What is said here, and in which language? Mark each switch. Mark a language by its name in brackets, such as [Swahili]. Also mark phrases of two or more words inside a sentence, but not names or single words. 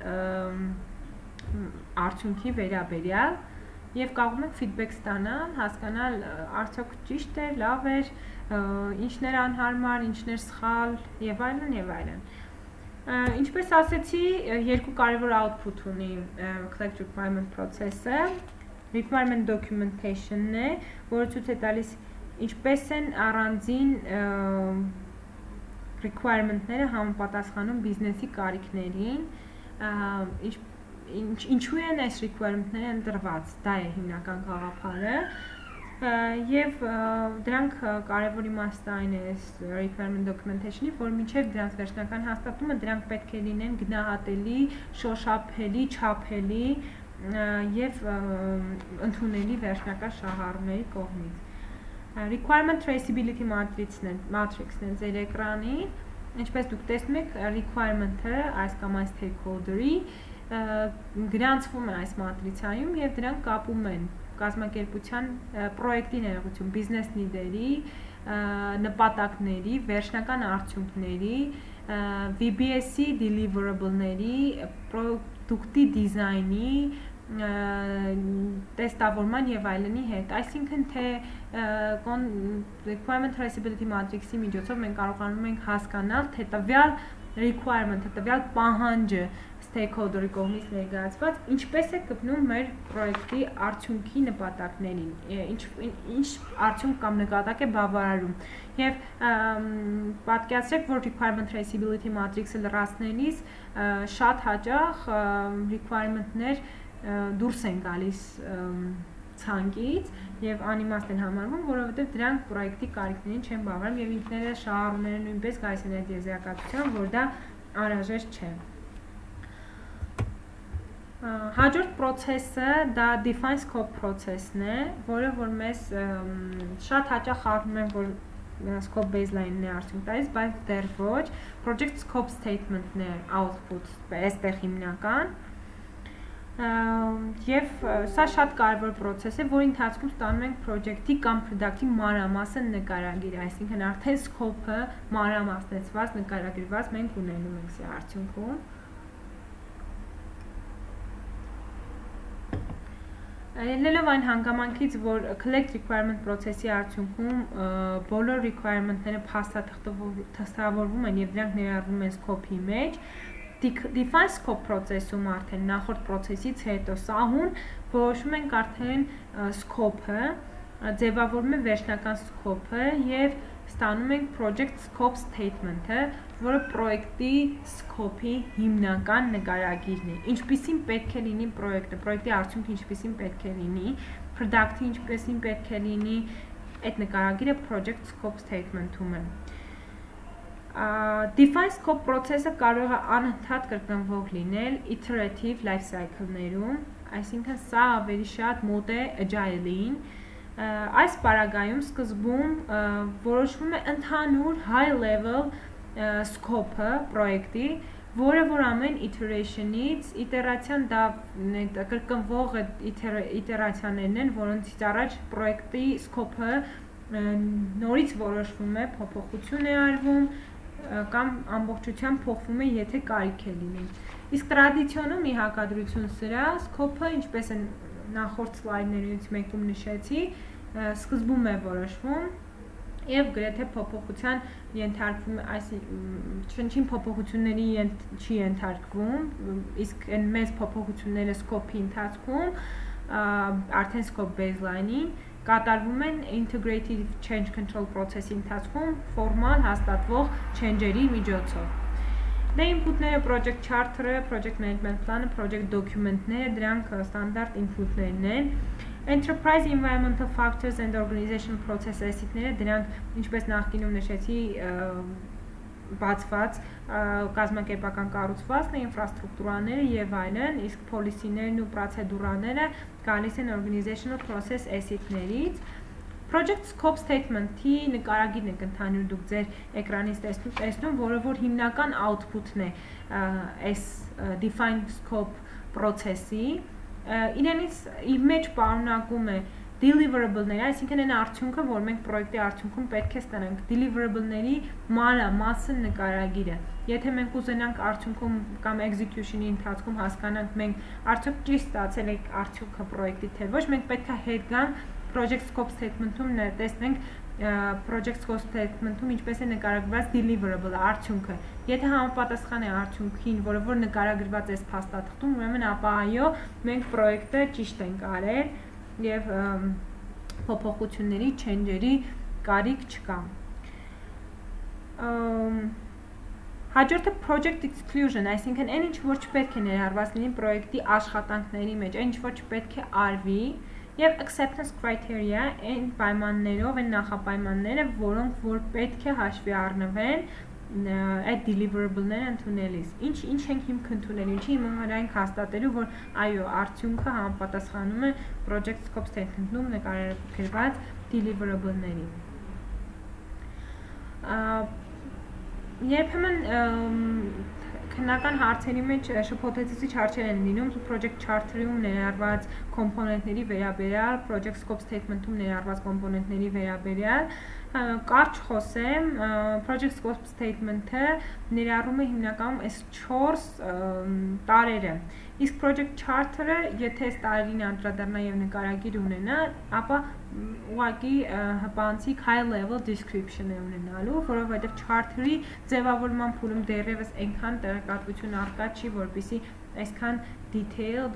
[Armenian] արդյունքի վերաբերյալ եւ կարողում եք feedback ստանալ, հասկանալ արդյոք ճիշտ է, լավ է, ինչն էր անհարմար, ինչն էր սխալ եւ այլն եւ այլն։ Ինչպես ասեցի, երկու կարևոր output ունի [English] collect requirement process- [Armenian] ը, [English] requirement documentation- [Armenian] ն է, որը ցույց է տալիս ինչպես են առանձին requirement-ները համապատասխանում բիզնեսի կարիքներին, ինչու են այս requirement-ները ընտրված, դա է հիմնական գաղափարը, եւ դրանք կարևոր իմաստային է [English] requirement documentation- [Armenian] ի, որ մինչեւ դրանց վերջնական հաստատումը դրանք պետք է լինեն գնահատելի, շոշափելի, չափելի եւ ընդունելի վերջնական շահառուների կողմից։ [English] Requirement traceability matrix- [Armenian] ն է ձեր էկրանին, ինչպես դուք տեսնում եք, requirement-ը այս կամ այս stakeholder-ի գրանցվում է այս մատրիցայում եւ դրանք կապում են կազմակերպության պրոյեկտի ներողություն, բիզնես լիդերի, նպատակների, վերջնական արդյունքների, VBS-ի deliverable-ների, պրոդուկտի դիզայնի, տեստավորման եւ այլնի հետ, այսինքն թե [English] requirement traceability matrix- [Armenian] ի միջոցով մենք կարողանում ենք հասկանալ, թե տվյալ requirement-ը, տվյալ պահանջը stakeholder-ի կողմից ներկայացված ինչպես է գտնում մեր պրոյեկտի արդյունքի նպատակներին, ինչ արդյունք կամ նպատակ է բավարարում։ Եվ պատկերացրեք, որ [English] requirement traceability matrix- [Armenian] ը լրացնելիս շատ հաճախ requirement-ներ դուրս են գալիս ցանկից եւ անիմաստ են համարվում, որովհետեւ դրանք պրոյեկտի կարիքներին չեն բավարարում եւ ինքները շահառուները նույնպես գալիս են այդ եզրակացության, որ դա անհրաժեշտ չէ։ Հաջորդ process-ը դա [English] define scope process- [Armenian] ն է, որը որ մեզ շատ հաճախ խառնում են, որ [English] scope baseline- [Armenian] ն է արդյունք տալիս, բայց դեռ ոչ, [English] project scope statement- [Armenian] ն է output, այստեղ հիմնական։ Եվ սա շատ կարևոր process է, որի ընթացքում ստանում ենք project-ի կամ product-ի մանրամասն նկարագիր, այսինքն արդեն scope-ը մանրամասնեցված, նկարագրված մենք ունենում ենք սա արդյունքում։ Ելնելով այն հանգամանքից, որ [English] collect requirement process- [Armenian] ի արդյունքում բոլոր requirement-ները փաստաթղթավորվում են և դրանք ներառվում են scope-ի մեջ, [English] define scope process- [Armenian] ում արդեն նախորդ process-ից հետո սահուն որոշում ենք արդեն scope-ը, ձևավորում է վերջնական scope-ը և ստանում ենք [English] project scope statement- [Armenian] ը, որը պրոյեկտի scope-ի հիմնական նկարագիրն է։ Ինչպիսին պետք է լինի պրոյեկտը, պրոյեկտի արդյունքը ինչպիսին պետք է լինի, product-ը ինչպիսին պետք է լինի, այդ նկարագիրը [English] project scope statement- [Armenian] ում է։ [English] Define scope process- [Armenian] ը կարող է անընդհատ կրկնվող լինել [English] iterative life cycle- [Armenian] ներում, այսինքն սա ավելի շատ մոտ է agile-ին։ Այս պարագայում սկզբում որոշվում է ընդհանուր [English] high level scope- [Armenian] ը պրոյեկտի, որը որ ամեն iteration-ից, իտերացիան դա կրկնվող իտերացիաներն են, որոնցից առաջ պրոյեկտի scope-ը նորից որոշվում է, փոփոխություն է արվում կամ ամբողջությամբ փոխվում է, եթե կարիք է լինի։ Իսկ տրադիցիոնում ի հակադրություն սրա, scope-ը, ինչպես են նախորդ սլայդներից մեկում նշեցի, սկզբում է որոշվում և գրեթե փոփոխության ենթարկվում, այսինքն փոփոխությունների չի ենթարկվում, իսկ այն մեծ փոփոխությունները scope-ի ընթացքում, արդեն [English] scope baseline- [Armenian] ին, կատարվում են [English] integrated change control process- [Armenian] ի ընթացքում ֆորմալ հաստատվող change-երի միջոցով։ Դե input-ները [English] project charter- [Armenian] ը, [English] project management plan- [Armenian] ը, [English] project document- [Armenian] ները, դրանք ստանդարտ input-ներն են։ [English] Enterprise environmental factors and organizational process asset- [Armenian] ները, դրանք, ինչպես նախկինում նշեցի, բացված կազմակերպական կառուցվածքն է, ինֆրաստրուկտուրաները եւ այլն, իսկ policy-ներն ու պրոցեդուրաները գալիս են [English] organizational process asset- [Armenian] ներից։ [English] Project scope statement- [Armenian] ի նկարագիրն եք ընդհանուր դուք ձեր էկրանից տեսնում, որը որ հիմնական output-ն է այս [English] define scope process- [Armenian] ի, իրենից իր մեջ պարունակում է deliverable-ները, այսինքն այն արդյունքը, որ մենք պրոյեկտի արդյունքում պետք է ստանանք, deliverable-ների մանրամասն նկարագիրը։ Եթե մենք ուզենանք արդյունքում կամ execution-ի ընթացքում հասկանանք մենք արդյոք ճիշտ ստացել ենք արդյունքը պրոյեկտի թե ոչ, մենք պետք է հետ գանք [English] project scope statement- [Armenian] ում տեսնենք [English] project scope statement- [Armenian] ում ինչպես է նկարագրված deliverable-ը, արդյունքը։ Եթե համապատասխան է արդյունքին, որը որ նկարագրված է փաստաթղթում, ուրեմն ապա այո, մենք պրոյեկտը ճիշտ ենք արել եւ փոփոխությունների, change-երի կարիք չկա։ Հաջորդը [English] project exclusion, [Armenian] այսինքն այն ինչ որ չպետք է ներառված լինի պրոյեկտի աշխատանքների մեջ, այն ինչ որ չպետք է արվի, և [English] acceptance criteria [Armenian] այն պայմաններով, այն նախապայմանները, որոնք որ պետք է հաշվի առնվեն այդ deliverable-ները ընդունելիս։ Ինչ ենք հիմք ընդունել, ինչի հիմնարկ ենք հաստատելու, որ այո, արդյունքը համապատասխանում է [English] project scope statement- [Armenian] ում նկարագրված deliverable-ների։ Երբեմն քննական հարցերի մեջ շփոթեցուցիչ հարցեր են լինում [English] project charter- [Armenian] ում ներառված կոմպոնենտների վերաբերյալ, [English] project scope statement- [Armenian] ում ներառված կոմպոնենտների վերաբերյալ, կարճ խոսեմ, [English] project scope statement- [Armenian] ը ներառում է հիմնականում այս 4 տարերը, իսկ [English] project charter- [Armenian] ը, եթե այս տարերին անդրադառնա և նկարագիր ունենա, ապա ուղղակի հպանցիկ [English] high level description [Armenian] է ունենալու, որովհետև charter-ի ձևավորման փուլում դեռևս այնքան տեղեկատվություն առկա չի, որպեսզի այսքան detailed